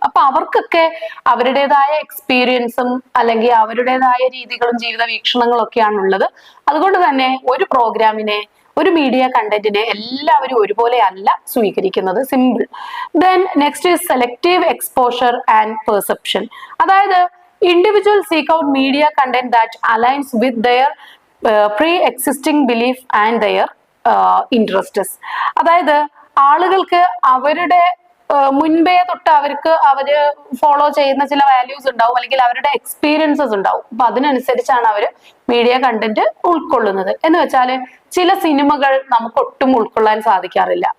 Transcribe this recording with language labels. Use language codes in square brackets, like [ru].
[ml] അപ്പൊ അവർക്കൊക്കെ അവരുടേതായ എക്സ്പീരിയൻസും അല്ലെങ്കിൽ അവരുടേതായ രീതികളും ജീവിത വീക്ഷണങ്ങളും ഒക്കെയാണ് ഉള്ളത്. അതുകൊണ്ട് തന്നെ ഒരു പ്രോഗ്രാമിനെ, ഒരു മീഡിയ കണ്ടന്റിനെ എല്ലാവരും ഒരുപോലെ അല്ല സ്വീകരിക്കുന്നത്. Simple. [en] Then next is selective exposure and perception. [ml] അതായത് [en] individuals seek out media content that aligns with their pre-existing belief and their interests. [ml] അതായത് ആളുകൾക്ക് അവരുടെ മുൻപേ തൊട്ട് അവര് ഫോളോ ചെയ്യുന്ന ചില വാല്യൂസ് ഉണ്ടാവും, അല്ലെങ്കിൽ അവരുടെ എക്സ്പീരിയൻസസ് ഉണ്ടാവും. അപ്പൊ അതിനനുസരിച്ചാണ് അവര് മീഡിയ കണ്ടന്റ് ഉൾക്കൊള്ളുന്നത്. എന്ന് വെച്ചാല് ചില സിനിമകൾ നമുക്ക് ഒട്ടും ഉൾക്കൊള്ളാൻ സാധിക്കാറില്ല.